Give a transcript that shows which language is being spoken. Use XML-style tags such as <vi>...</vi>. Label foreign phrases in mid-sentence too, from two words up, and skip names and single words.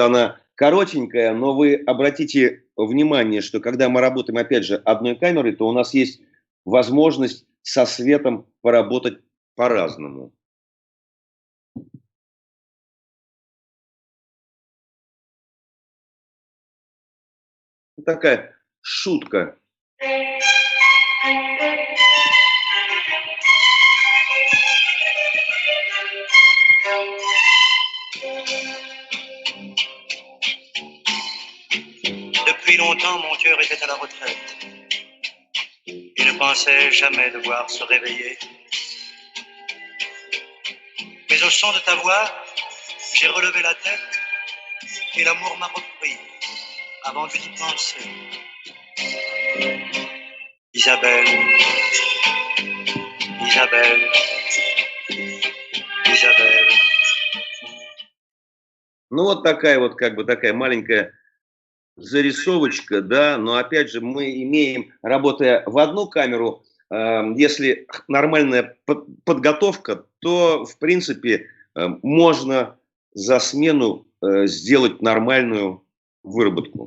<ru>Она коротенькая, но вы обратите внимание, что когда мы работаем, опять же, одной камерой, то у нас есть возможность со светом поработать по-разному. Такая шутка.</ru> <fr>Depuis longtemps, mon cœur était à la retraite et ne pensait jamais devoir se réveiller. Mais au son de ta voix, j'ai relevé la tête et l'amour m'a repris avant que d'y penser. Isabelle, Isabelle, Isabelle.</fr> <ru>Ну, вот такая вот, как бы, такая маленькая зарисовочка, да, но опять же мы имеем, работая в одну камеру, если нормальная подготовка, то, в принципе, можно за смену сделать нормальную выработку.</ru>